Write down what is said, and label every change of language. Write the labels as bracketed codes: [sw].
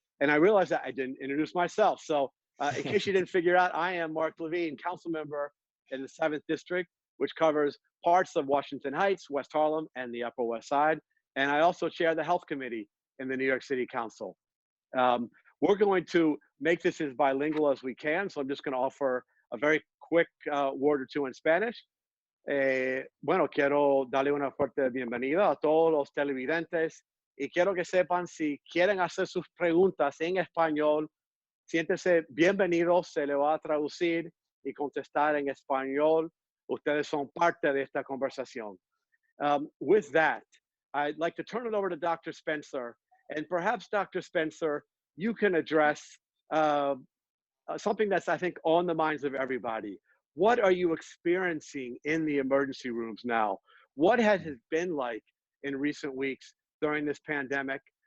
[en] And I realized that I didn't introduce myself. So in case you didn't figure out, I am Mark Levine, council member in the 7th District, which covers parts of Washington Heights, West Harlem, and the Upper West Side. And I also chair the health committee in the New York City Council. We're going to make this as bilingual as we can, so I'm just going to offer a very quick word or two in Spanish. [es] Bueno, quiero darle una fuerte bienvenida a todos los televidentes y quiero que sepan si quieren hacer sus preguntas en español, siéntese bienvenidos, se le va a traducir y contestar en español. Ustedes son parte de esta conversación. [en] With that, I'd like to turn it over to Dr. Spencer. And perhaps, Dr. Spencer, you can address something that's, I think, on the minds of everybody. What are you experiencing in the emergency rooms now? What has it been like in recent weeks during this pandemic?